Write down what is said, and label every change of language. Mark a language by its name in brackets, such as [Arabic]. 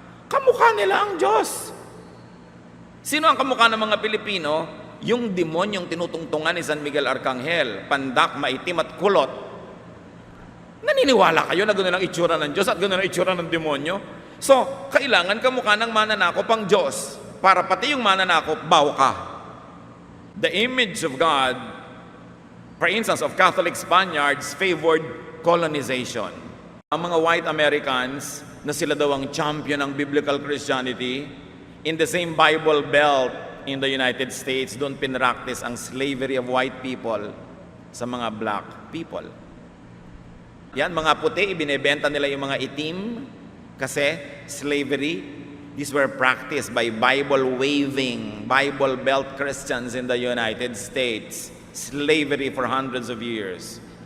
[Filipino] Kamukha nila ang Diyos. Sino ang kamukha ng mga Pilipino? Yung demonyong tinutungtungan ni San Miguel Arcangel, pandak, maitim at kulot. Naniniwala kayo na gano'n ang itsura ng Diyos at gano'n ang itsura ng demonyo? So, kailangan kamukha ng mananakop ang Diyos para pati yung mananakop, baw ka. [English] The image of God, for instance, of Catholic Spaniards favored colonization. [Filipino] Ang mga [English] white Americans [Filipino] na sila daw ang [English] champion ng biblical Christianity, in the same Bible Belt in the United States, [Filipino] doon pinractice ang [English] slavery of white people sa mga black people. [Filipino] Yan, mga puti, ibinebenta nila yung mga itim kasi slavery. [English] These were practiced by Bible-waving, Bible Belt Christians in the United States. Slavery for hundreds of years.